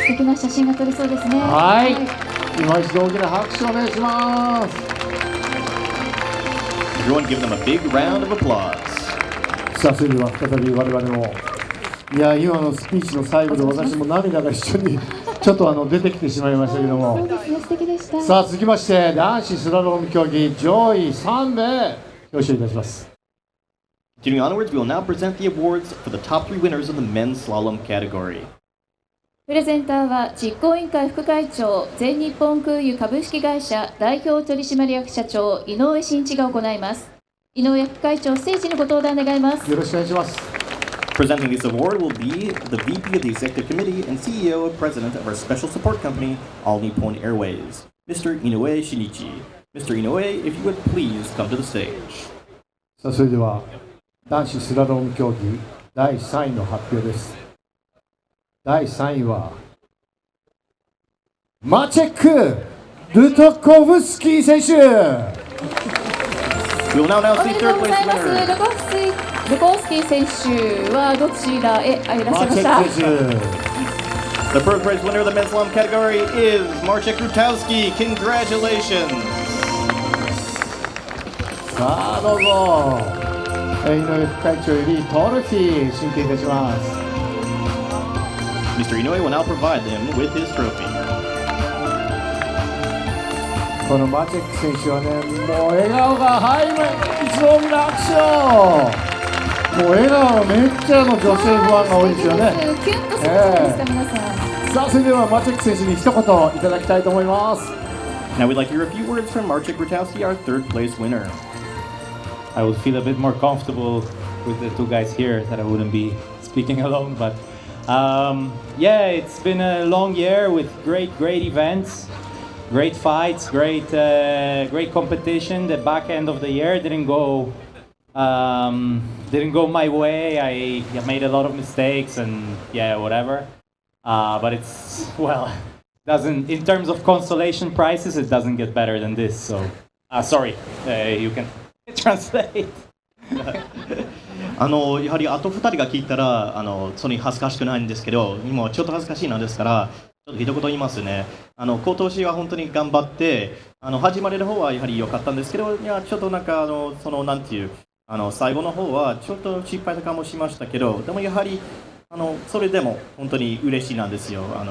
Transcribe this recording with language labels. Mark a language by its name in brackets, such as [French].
[Japanese] はい、今一度大きな拍手お願いします。 [English] Everyone give them a big round of applause. [Japanese] さあそれでは再び我々も今のスピーチの最後で私も涙が一緒にちょっと出てきてしまいましたけども、さあ続きまして男子スラローム競技上位3名表彰いたします。 [English] Continuing onwards, we will now present the awards for the top 3 winners of the men's slalom category. [Japanese] プレゼンターは実行委員会副会長、全日本空輸株式会社代表取締役社長井上真一が行います。井上副会長、ステージにご登壇願います。よろしくお願いします。 [English] Presenting this award will be the VP of the Executive Committee and CEO and President of our special support company, All Nippon Airways, Mr. Inoue Shinichi. Mr. Inoue, if you would please come to the stage. [Japanese] さあそれでは男子スラローム競技第3位の発表です。第3位はマチェック・ルトコフスキー選手。 [English] We will now announce the [Japanese] おめでとう [English] third [Japanese] ござい [English] place [Japanese] ます。 [English] winner. [Japanese] ルコフスキー選手はどちらへいらっしゃいました。選手。 [English] The first prize winner of the men's slalom category is Marcin Grutowski. Congratulations. [Japanese] さあどうぞ。井上副会長よりトロフィー進呈いたします。 [English] Mr. Inoue will now provide them with his trophy. [Japanese] このマチェック選手はね、もう笑顔が一度大きな拍手を。もう笑顔めっちゃの女性ファンが多いですよね。キュンとするじゃないですか、皆さん。さあそれではマチェック選手に一言いただきたいと思います。 [English] Now we'd like to hear a few words from Marcin Grutowski, our third place winner. I would feel a bit more comfortable with the two guys here, that I wouldn't be speaking alone. But it's been a long year with great events, great fights, great competition. The back end of the year didn't go my way. I made a lot of mistakes and whatever. But it's doesn't, in terms of consolation prizes, it doesn't get better than this. So sorry, you can translate. [Japanese] やはりあと2人が聞いたらそれに恥ずかしくないんですけど、今ちょっと恥ずかしいのですからちょっと一言言いますね。今年は本当に頑張って始まりの方はやはり良かったんですけど、ちょっとなんかそのなんていう最後の方はちょっと失敗かもしましたけど、でもやはりそれでも本当に嬉しいなんですよ。